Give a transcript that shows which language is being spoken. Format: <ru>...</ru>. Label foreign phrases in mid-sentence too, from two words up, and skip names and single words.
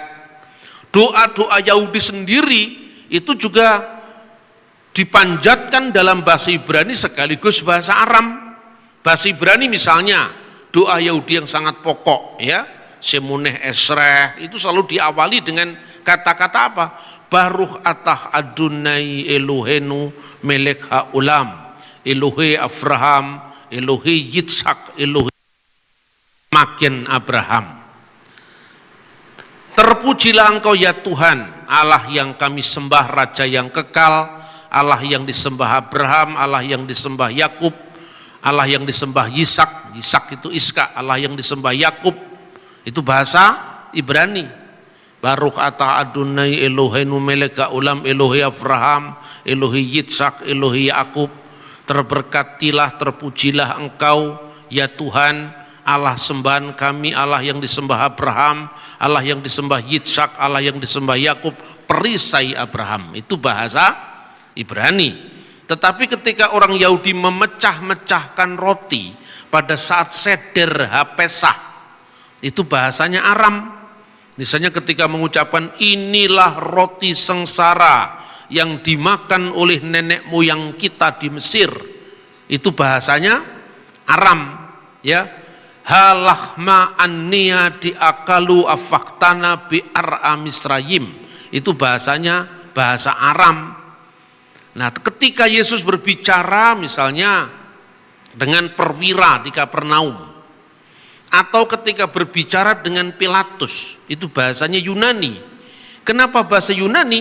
<id>Doa-doa Yahudi sendiri itu juga dipanjatkan dalam bahasa Ibrani sekaligus bahasa Aram. Bahasa Ibrani misalnya doa Yahudi yang sangat pokok, ya, Shemoneh Esreh, itu selalu diawali dengan kata-kata apa?</id> <he>ברוך אתה אדוני אלוהינו מלך העולם, אלוהי אברהם, אלוהי יצחק, אלוהי מגן אברהם.</he> <id>Terpujilah Engkau ya Tuhan, Allah yang kami sembah, Raja yang kekal, Allah yang disembah Abraham, Allah yang disembah Yakub, Allah yang disembah Yisak, Yisak itu Iska, Allah yang disembah Yakub. Itu bahasa Ibrani.</id> <he>ברוך אתה אדוני אלוהינו מלך העולם, אלוהי אברהם, אלוהי יצחק, אלוהי יעקב.</he> <id>Terberkatilah, terpujilah Engkau ya Tuhan, Allah sembahan kami, Allah yang disembah Abraham, Allah yang disembah Yitzhak, Allah yang disembah Yakub, perisai Abraham. Itu bahasa Ibrani. Tetapi ketika orang Yahudi memecah-mecahkan roti pada saat seder Hapesah, itu bahasanya Aram. Misalnya ketika mengucapkan inilah roti sengsara yang dimakan oleh nenek moyang kita di Mesir, itu bahasanya Aram, ya.</id> <arc>הא לחמא עניא די אכלו אבהתנא בארעא דמצרים,</arc> <id>itu bahasanya bahasa Aram. Nah, ketika Yesus berbicara misalnya dengan perwira di Kapernaum, atau ketika berbicara dengan Pilatus, itu bahasanya Yunani. Kenapa bahasa Yunani?</id>